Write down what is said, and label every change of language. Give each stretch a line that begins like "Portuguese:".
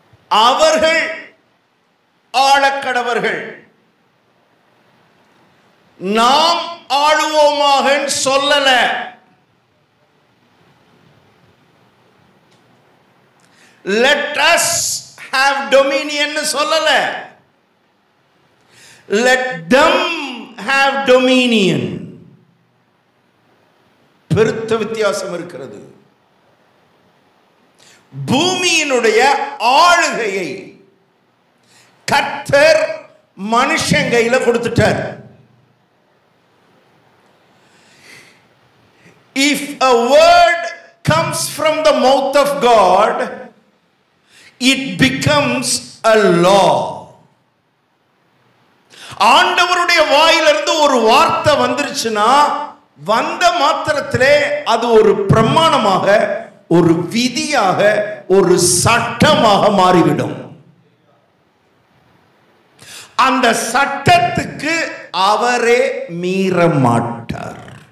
Tamil: அவர்கள் ஆளக்கடவர்கள், நாம் ஆளுவோமாக சொல்லல.
English: Let us have dominion
Tamil: சொல்லல.
English: Let them have dominion.
Tamil: பெருத்த வித்தியாசம் இருக்கிறது. பூமியினுடைய ஆளுகையை கர்த்தர் மனுஷன் கையில கொடுத்துட்டார்.
English: If a word comes from the mouth of God, it becomes a law.
Tamil: ஆண்டவருடைய வாயிலிருந்து ஒரு வார்த்தை வந்துருச்சுன்னா வந்த மாத்திரத்திலே அது ஒரு பிரமாணமாக, ஒரு விதியாக, ஒரு சட்டமாக மாறிவிடும். அந்த சட்டத்துக்கு அவரே மீற மாட்டார்.